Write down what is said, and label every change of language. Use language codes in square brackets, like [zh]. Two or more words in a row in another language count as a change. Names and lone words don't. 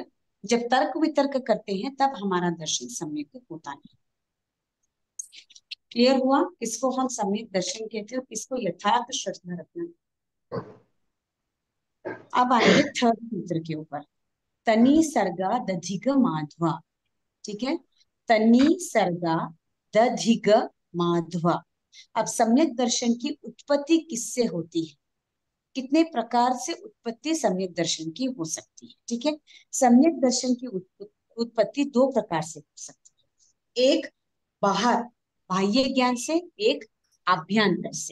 [hi] जब तर्क वितर्क करते हैं तब हमारा दर्शन सम्यक होता नहीं। क्लियर हुआ? किसको हम सम्यक दर्शन कहते हैं, किसको यथार्थ श्रद्धा रखना। अब आएंगे थर्ड सूत्र के ऊपर, [sa] तनी सर्गा दधिग माध्वा। [hi] ठीक है, [sa] तनी सर्गा दधिग माध्वा। [hi] अब सम्यक दर्शन की उत्पत्ति किससे होती है, कितने प्रकार से उत्पत्ति सम्यक दर्शन की हो सकती है। ठीक है, सम्यक दर्शन की उत्पत्ति दो प्रकार से हो सकती है, एक बाहर बाह्य ज्ञान से, एक आभ्यंतर से।